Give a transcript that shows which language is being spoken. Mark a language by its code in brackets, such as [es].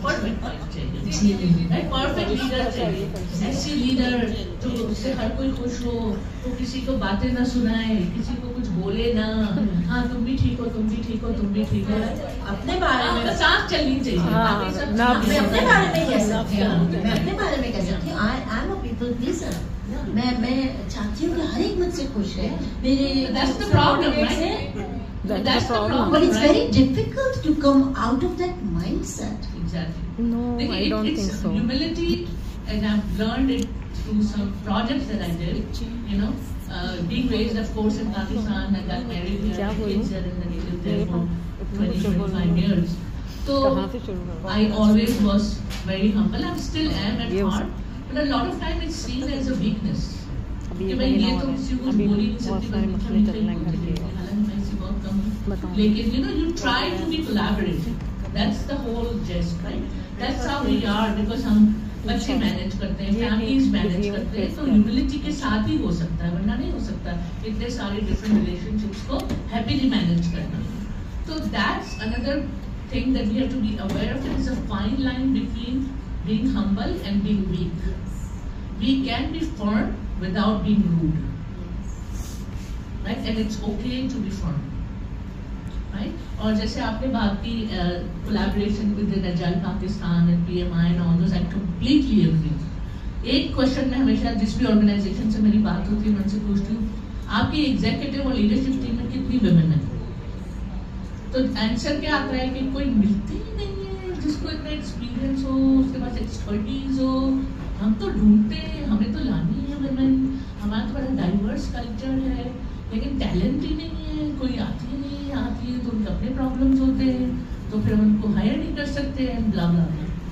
[ur] Perfect wife چاہیے, perfect leader چاہیے, ایسی لیڈر جو اس سے ہر کوئی خوش ہو, وہ کسی کو باتیں نہ سنائے, کسی کو کچھ بولے نہ, ہاں تم بھی ٹھیک ہو, تم بھی ٹھیک ہو, تم بھی ٹھیک ہو, اپنے بارے میں ساتھ چلنی چاہیے. میں اپنے بارے میں کہہ سکتی ہوں, میں اپنے بارے میں کہہ سکتی ہوں, [en] I am a people pleaser. [ur] میں چاہتی ہوں کہ ہر ایک مجھ سے خوش ہے. میرے [en] That's the problem, right? That's the problem. But it's very difficult to come out of that mindset. Exactly. No, I don't think so. Humility, and I've learned it through some projects that I did. You know, being raised, of course, in Pakistan, I got married here, kids are in the native there for 20-25 years. So I always was very humble. I still am at heart, but a lot of time it's seen as a weakness. [ur] کہ میں یہ تو کسی کو بول ہی نہیں سکتی, حالانکہ میں اسے بہت کم ہوں, لیکن [en] you know you try to be collaborative. That's the whole gist, right? That's how we are, because [ur] ہم بچے مینج کرتے ہیں, فیملیز مینج کرتے ہیں, تو ہیوملٹی کے ساتھ ہی ہو سکتا ہے, ورنہ نہیں ہو سکتا اتنے سارے ڈفرینٹ ریلیشن شپس کو ہیپیلی مینج کرنا. [en] تو that's another thing that we have to be aware of. It is a fine line between being humble and being weak. We can be firm without being rude, right? And it's okay to be firm, right? [ur] اور جیسے آپ نے بات کی [en] collaboration with the Agile Pakistan and PMI and all those, I completely agree. [ur] ایک question میں ہمیشہ جس بھی آرگنائزیشن سے میری بات ہوتی ہے میں ان سے پوچھتی ہوں, آپ کی ایگزیکٹو اور لیڈرشپ ٹیم میں کتنی ویمن ہیں؟ تو آنسر کیا آتا ہے کہ کوئی ملتی ہی نہیں ہے جس کو اتنا ایکسپیرینس ہو, اس کے پاس ایکسپرٹیز ہو. ہم تو ڈھونڈتے ہیں, ہمیں تو لانی ہے ویمن, ہمارا تو بڑا ڈائیورس کلچر ہے, لیکن ٹیلنٹ ہی نہیں ہے, کوئی آتی ہی نہیں آتی ہے, تو ان کے اپنے پرابلمس ہوتے ہیں, تو پھر ہم ان کو ہائر نہیں کر سکتے ہیں, بلا بلا بلا.